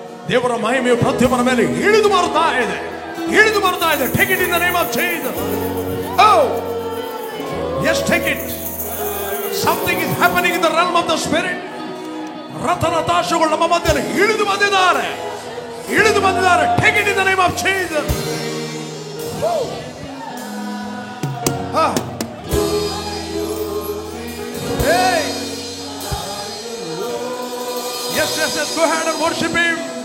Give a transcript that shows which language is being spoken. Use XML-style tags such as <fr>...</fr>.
<kn>ದೇವರ ಮಹಿಮೆಯು ಪ್ರತಿಯೊಬ್ಬರ ಮೇಲೆ ಇಳಿದು ಬರ್ತಾ ಇದೆ, ಇಳಿದು ಬರ್ತಾ ಇದೆ.</kn> <en>Take it in the name of Jesus. Oh, yes, take it. Something is happening in the realm of the spirit.</en> <kn>ರಥರಥಾಶಗಳು ನಮ್ಮ ಮಧ್ಯದಲ್ಲಿ ಇಳಿದು ಬಂದಿದ್ದಾರೆ, ಇಳಿದು ಬಂದಿದ್ದಾರೆ.</kn> <en>Take it in the name of Jesus. Hey. Yes, yes, yes. Go ahead and worship Him.</en>